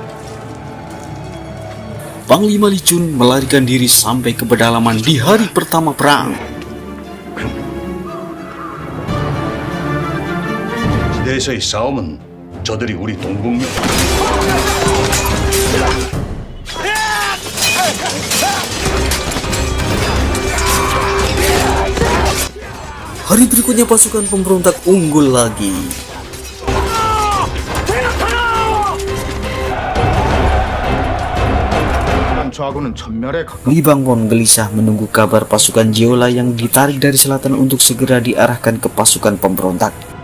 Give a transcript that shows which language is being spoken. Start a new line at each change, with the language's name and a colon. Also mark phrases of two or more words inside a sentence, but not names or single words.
Indonesian: Panglima Lee Chun melarikan diri sampai ke pedalaman di hari pertama perang.
Korean: 해서의 싸움은 저들이 우리 동북면
Indonesian: Hari berikutnya pasukan pemberontak unggul lagi. Li Bangwon gelisah menunggu kabar pasukan Jeolla yang ditarik dari selatan untuk segera diarahkan ke pasukan pemberontak.